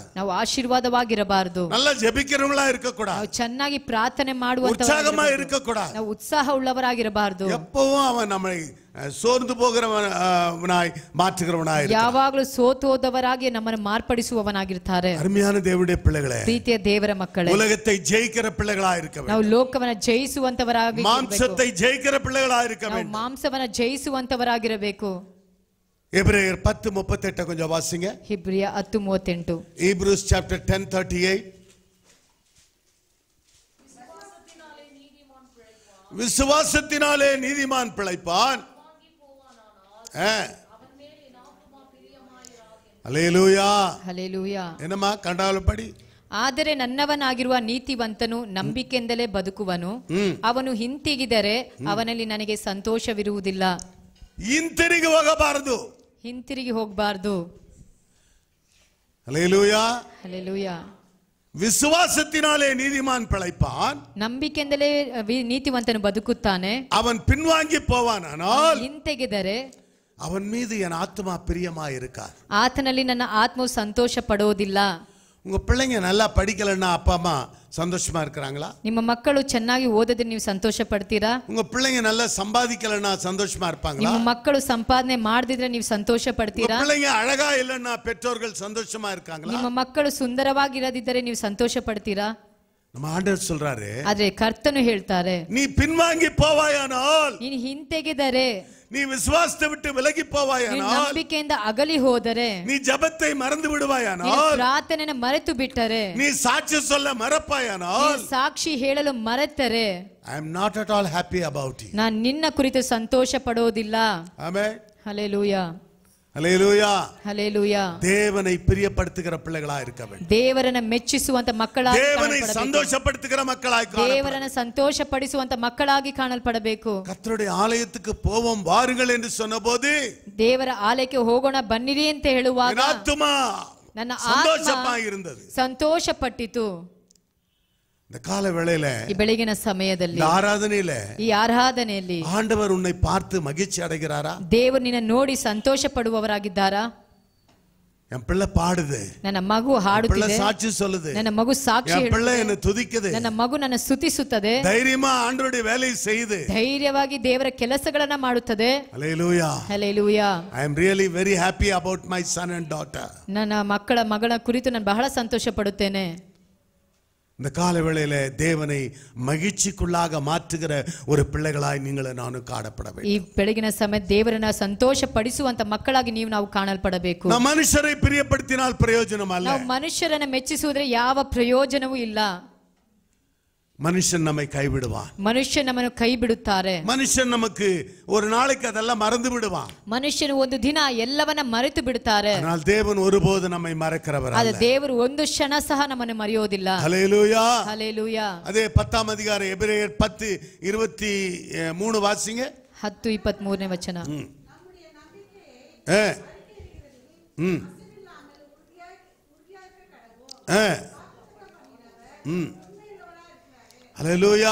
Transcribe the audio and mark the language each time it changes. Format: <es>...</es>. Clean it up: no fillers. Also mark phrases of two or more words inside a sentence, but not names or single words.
<kn>ನಾವು ಆಶೀರ್ವಾದವಾಗಿರಬಾರದು,</kn> <ta>நல்லா ஜெபிக்கிறவங்களா இருக்க கூடாது,</ta> <kn>ನಾವು ಚೆನ್ನಾಗಿ ಪ್ರಾರ್ಥನೆ ಮಾಡುವಂತವರಾಗಿರಬೇಕು,</kn> <ta>உற்சாகமா இருக்க கூடாது,</ta> <kn>ನಾವು ಉತ್ಸಾಹ ಉಳ್ಳವರಾಗಿರಬಾರದು,</kn> <ta>எப்பவும் அவன் நம்மை சோர்ந்து போகிறவனாய் மாற்றுகிறவனாய் இருக்கான்.</ta> <kn>ಯಾವಾಗಲೂ ಸೋತು ಹೋದವರಾಗಿ ನಮ್ಮನ್ನು ಮಾರ್ಪಡಿಸುವವನಾಗಿರ್ತಾರೆ.</kn> <ta>அருமையான தேவனுடைய பிள்ளைகளே,</ta> <kn>ಪ್ರೀತಿಯ ದೇವರ ಮಕ್ಕಳೇ,</kn> <ta>உலகத்தை ஜெயிக்கிற பிள்ளைகளா இருக்க வேண்டும்.</ta> <kn>ನಾವು ಲೋಕವನ್ನ ಜಯಿಸುವಂತವರಾಗಿ,</kn> <ta>மாம்சத்தை ஜெயிக்கிற பிள்ளைகளா இருக்க</ta> <kn>ನಾವು</kn> <ta>வேண்டும்.</ta> <kn>ಮಾಂಸವನ್ನ ಜಯಿಸುವಂತವರಾಗಿರಬೇಕು.</kn> <ta>எபிரேயர் 10:38 கொஞ்சம் வாசிங்க.</ta> <kn>ಹಿಬ್ರಿಯ 10:38.</kn> <en>Hebrews chapter 10:38.</en> <ta>விசுவாசத்தினாலே நீதிமான் பிழைப்பான். ஹல்லேலூயா</ta> <kn>ಹಲ್ಲೇಲೂಯಾ.</kn> <ta>என்னமா கண்டாலும் படி.</ta> <kn>ಆದರೆ ನನ್ನವನಾಗಿರುವ ನೀತಿವಂತನು ನಂಬಿಕೆಯಿಂದಲೇ ಬದುಕುವನು, ಅವನು ಹಿಂತಿಗಿದರೆ ಅವನಲ್ಲಿ ನನಗೆ ಸಂತೋಷವಿರುವುದಿಲ್ಲ. ಹಿಂತಿರುಗಿ ಹೋಗಬಾರದು, ಹಿಂತಿರುಗಿ ಹೋಗಬಾರದು.</kn> <ta>ஹல்லேலூயா</ta> <kn>ಹಲ್ಲೇಲೂಯಾ.</kn> <ta>விசுவாசத்தினாலே நீதிமான் பிழைப்பான்,</ta> <kn>ನಂಬಿಕೆಯಿಂದಲೇ ನೀತಿವಂತನು ಬದುಕುತ್ತಾನೆ.</kn> <ta>அவன் பின்வாங்கி போவானால்</ta> <kn>ಹಿಂತೆಗೆದರೆ</kn> <ta>அவன் மீது என் ஆத்மா பிரியமாய் இருக்கார்.</ta> <kn>ಆತನಲ್ಲಿ ನನ್ನ ಆತ್ಮವು ಸಂತೋಷ ಪಡೋದಿಲ್ಲ.</kn> <ta>உங்க பிள்ளைங்க நல்லா படிக்கலன்னா அப்பா அம்மா சந்தோஷமா இருக்கிறாங்களா?</ta> <kn>ನಿಮ್ಮ ಮಕ್ಕಳು ಚೆನ್ನಾಗಿ ಓದದೆ ನೀವು ಸಂತೋಷ ಪಡ್ತೀರಾ?</kn> <ta>உங்க பிள்ளைங்க நல்லா சம்பாதிக்கலன்னா சந்தோஷமா இருப்பாங்களா?</ta> <kn>ನಿಮ್ಮ ಮಕ್ಕಳು ಸಂಪಾದನೆ ಮಾಡದಿದ್ರೆ ನೀವು ಸಂತೋಷ ಪಡ್ತೀರಾ?</kn> <ta>பிள்ளைங்க அழகா இல்லன்னா பெற்றோர்கள் சந்தோஷமா இருக்காங்களா?</ta> <kn>ನಿಮ್ಮ ಮಕ್ಕಳು ಸುಂದರವಾಗಿರದಿದ್ದರೆ ನೀವು ಸಂತೋಷ ಪಡ್ತೀರಾ?</kn> <ta>நம்ம ஆண்டவர் சொல்றாரு,</ta> <kn>ಆದ್ರೆ ಕರ್ತನು ಹೇಳ್ತಾರೆ,</kn> <ta>நீ பின்வாங்கி போவாயானால்,</ta> <kn>ನೀನು ಹಿಂತೆಗೆದರೆ,</kn> <ta>நீ விசுவாசத்தை விட்டு விலகி</ta> <kn>ನೀನು</kn> <ta>போவாயானால்,</ta> <kn>ನಂಬಿಕೆಯಿಂದ ಅಗಲಿ ಹೋದರೆ,</kn> <ta>நீ ஜெபத்தை மறந்து</ta> <kn>ನೀನು</kn> <ta>விடுவாயானால்,</ta> <kn>ಪ್ರಾರ್ಥನೆಯನ್ನು ಮರೆತು ಬಿಟ್ಟರೆ,</kn> <ta>நீ சாட்சி சொல்ல மறப்பாயானால்,</ta> <kn>ನೀನು ಸಾಕ್ಷಿ ಹೇಳಲು ಮರೆತರೆ,</kn> <en>I am not at all happy about you.</en> <kn>ನಾನು ನಿನ್ನ ಕುರಿತು ಸಂತೋಷ ಪಡೋದಿಲ್ಲ.</kn> <ta>ஆமென்.</ta> <kn>ಹಲ್ಲೇಲೂಯಾ</kn> <ta>ஹல்லேலூயா.</ta> <kn>ಹಲ್ಲೇಲೂಯಾ.</kn> <ta>தேவனை பிரியப்படுத்துகிற பிள்ளைகளா இருக்க வேண்டும்.</ta> <kn>ದೇವರನ್ನ ಮೆಚ್ಚಿಸುವಂತ ಮಕ್ಕಳಾಗಿ</kn> <ta>தேவனை</ta> <kn>ಕಾಣಲ್ಪಡಬೇಕು.</kn> <ta>சந்தோஷப்படுத்துகிற மக்களாய் காணப்பட</ta> <kn>ದೇವರನ್ನ ಸಂತೋಷಪಡಿಸುವಂತ ಮಕ್ಕಳಾಗಿ ಕಾಣಲ್ಪಡಬೇಕು.</kn> <ta>கர்த்தருடைய ஆலயத்துக்கு போவோம் வாருங்கள் என்று சொன்னபோது,</ta> <kn>ದೇವರ ಆಲಯಕ್ಕೆ ಹೋಗೋಣ ಬನ್ನಿರಿ ಅಂತ ಹೇಳುವಾಗ</kn> <ta>என் ஆத்துமா</ta> <kn>ನನ್ನ</kn> <ta>சந்தோஷமா</ta> <kn>ಆತ್ಮ</kn> <ta>இருந்தது.</ta> <kn>ಸಂತೋಷ ಪಟ್ಟಿತು.</kn> <ta>இந்த கால வேளையில,</ta> <kn>ಈ ಬೆಳಗಿನ ಸಮಯದಲ್ಲಿ,</kn> <ta>இந்த ஆராதனையில</ta> <kn>ಈ ಆರಾಧನೆಯಲ್ಲಿ</kn> <ta>ஆண்டவர் உன்னை பார்த்து மகிழ்ச்சி அடைகிறாரா?</ta> <kn>ದೇವರು ನಿನ್ನ ನೋಡಿ ಸಂತೋಷ ಪಡುವವರಾಗಿದ್ದಾರಾ?</kn> <ta>என் பிள்ளை பாடுது,</ta> <kn>ನನ್ನ ಮಗು</kn> <ta>பிள்ளை</ta> <kn>ಹಾಡುತ್ತಿದೆ,</kn> <ta>சாட்சி சொல்லுது,</ta> <kn>ನನ್ನ ಮಗು ಸಾಕ್ಷಿ</kn> <ta>என் பிள்ளை</ta> <kn>ಹೇಳುತ್ತದೆ,</kn> <ta>என்னை துதிக்குது,</ta> <kn>ನನ್ನ ಮಗು ನನ್ನ ಸ್ತುತಿಸುತ್ತದೆ,</kn> <ta>தைரியமா ஆண்டவருடைய வேலையை செய்யுது.</ta> <kn>ಧೈರ್ಯವಾಗಿ ದೇವರ ಕೆಲಸಗಳನ್ನ ಮಾಡುತ್ತದೆ.</kn> <ta>ஹல்லேலூயா.</ta> <kn>ಹಲ್ಲೇಲೂಯಾ.</kn> <en>I am really very happy about my son and daughter.</en> <kn>ನನ್ನ ಮಗಳ ಕುರಿತು ನಾನು ಬಹಳ ಸಂತೋಷ ಪಡುತ್ತೇನೆ.</kn> <ta>இந்த கால வேளையில தேவனை மகிழ்ச்சிக்குள்ளாக மாற்றுகிற ஒரு பிள்ளைகளாய் நீங்கள நானும் காணப்பட</ta> <kn>ಈ</kn> <ta>வேண்டும்.</ta> <kn>ಬೆಳಗಿನ ಸಮಯ ದೇವರನ್ನ ಸಂತೋಷ ಪಡಿಸುವಂತ ಮಕ್ಕಳಾಗಿ ನಾವು ಕಾಣಲ್ಪಡಬೇಕು.</kn> <ta>நாம் மனுஷரை பிரியப்படுத்தினால் பிரயோஜனம் அல்ல.</ta> <kn>ನಾವು ಮನುಷ್ಯರನ್ನ ಮೆಚ್ಚಿಸುವುದ್ರೆ ಯಾವ ಪ್ರಯೋಜನವೂ ಇಲ್ಲ.</kn> <ta>மனுஷன் நம்மை கைவிடுவான்,</ta> <kn>ಮನುಷ್ಯ ನಮ್ಮನ್ನು ಕೈ ಬಿಡುತ್ತಾರೆ,</kn> <ta>மனுஷன் நமக்கு ஒரு நாளைக்கு அதெல்லாம் மறந்து விடுவான்.</ta> <kn>ಮನುಷ್ಯನು ಒಂದು ದಿನ ಎಲ್ಲವನ್ನ ಮರೆತು ಬಿಡುತ್ತಾರೆ.</kn> <ta>ஆனால் தேவன் ஒருபோது நம்மை மறக்கிறவர்</ta> <kn>ಆದ್ರೆ</kn> <ta>அல்ல.</ta> <kn>ದೇವರು ಒಂದು ಕ್ಷಣ ಸಹ ನಮ್ಮನ್ನು ಮರೆಯೋದಿಲ್ಲ.</kn> <ta>ஹல்லேலூயா.</ta> <kn>ಹಲ್ಲೇಲೂಯಾ.</kn> <ta>அதே 10ஆம் அதிகாரம் எபிரேயர் 10:23 வாசிங்க.</ta> <kn>10:23 ವಚನ.</kn> <ta>ஹல்லேலூயா.</ta>